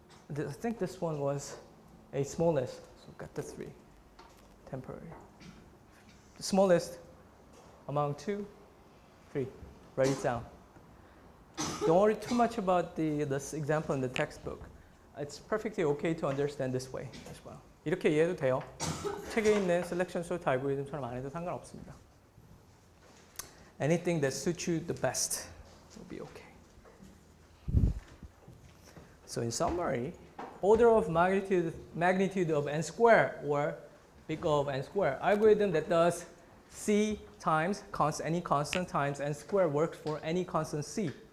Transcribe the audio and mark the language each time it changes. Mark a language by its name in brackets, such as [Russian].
[English] I think this one was a smallest, so got the 3 temporary. The smallest among 2, 3. Write it down. Don't worry too much about this example in the textbook. It's perfectly okay to understand this way as well. [Korean] 이렇게 이해해도 돼요. 책에 있는 셀렉션 소트 알고리즘처럼 안 해도 상관없습니다. [English] Anything that suits you the best will be okay. So in summary, order of magnitude of n square or big O of n square algorithm that does c times any constant times n square works for any constant c.